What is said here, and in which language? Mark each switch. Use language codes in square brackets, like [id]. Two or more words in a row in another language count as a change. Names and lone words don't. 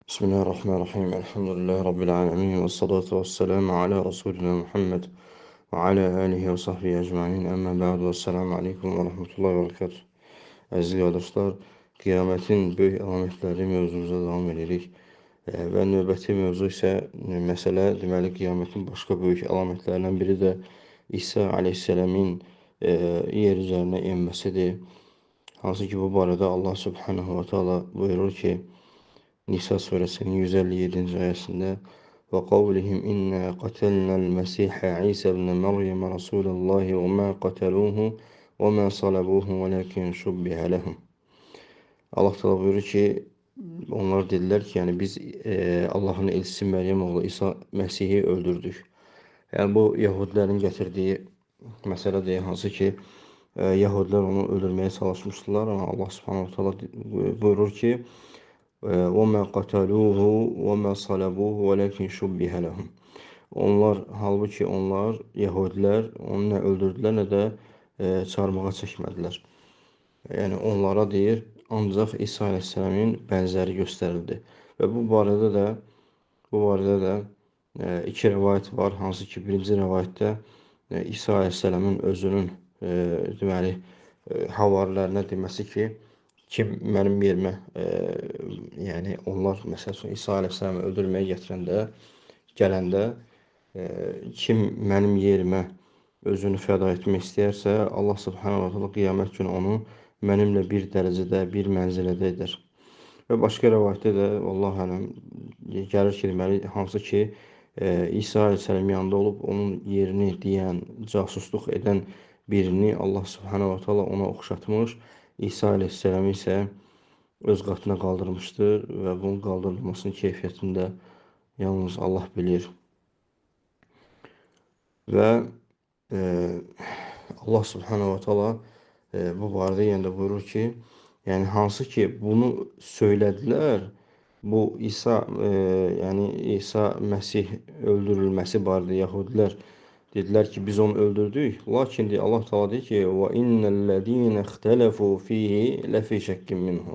[ar] بسم الله الرحمن الرحيم. الحمد لله رب العالمين. والصلاة والسلام على رسولنا محمد وعلى آله وصحبه أجمعين. أما بعد والسلام عليكم ورحمة الله وبركاته. [az] Əziz qardaşlar, qiyamətin böyük əlamətləri mövzumuza davam edirik. Və növbəti mövzu isə məsələ, deməli, qiyamətin başqa böyük əlamətlərindən biri də İsa aleyhisseləmin yer üzərinə enməsidir. Hansı ki, bu barədə Allah [ar] سبحانه وتعالى [az] buyurur ki, Nisa suresinin 157. [ar] ayəsində وقولهم إنا قتلنا المسيح عيسى ابن مريم رسول الله وما قتلوه وما صلبوه ولكن شبه لهم. [az] Allah təala buyurur ki, onlar dedilər ki, yəni biz Allahın elçisi Məryəm oğlu İsa Məsihi öldürdük. Yəni bu Yahudilərin gətirdiyi məsələdir, hansı ki, Yahudilər onu öldürməyə çalışmışdılar. Amma Allah [ar] سبحانه تعالى [az] buyurur ki, [ar] وَمَا قَتَلُوهُ وَمَا صَلَبُوهُ وَلَكِنْ شُبِّهَ لَهُمْ. [az] Onlar, halbuki onlar, Yahudilər, onu nə öldürdülər, nə də çarmıha çəkmədilər. Yəni onlara deyir, ancaq İsa aleyhisseləmin bənzəri göstərildi. Və bu barədə də iki rəvayət var, hansı ki, birinci rəvayətdə İsa aleyhisseləmin özünün deməli, havarilərinə deməsi ki, kim mənim yerimə, yəni onlar məsəl üçün İsa aleyhisselamı öldürməyə gələndə, kim mənim yerimə özünü fəda etmək istəyərsə, Allah [ar] سبحانه وتعالى [az] qiyamət günü onu mənimlə bir dərəcədə, bir mənzilədə edər. Və başqa rəvayətdə də, [ar] الله أعلم, [az] gəlir ki, deməli, hansı ki, İsa aleyhisselam yanında olub, onun yerini deyən, casusluq edən birini Allah [ar] سبحانه وتعالى [az] ona oxşatmış, İsa aleyhisselamı isə öz qatına qaldırmışdır və bunun qaldırılmasının keyfiyyətini də yalnız Allah bilir. Və Allah [ar] سبحانه وتعالى [az] bu barədə yenə də buyurur ki, yəni hansı ki bunu söylədilər, bu İsa, yəni İsa Məsih öldürülməsi barədə Yahudilər dedilər ki, biz onu öldürdük. Lakin Allah Teala deyir ki, [ar] وإن الذين اختلفوا فيه لفي شك منه.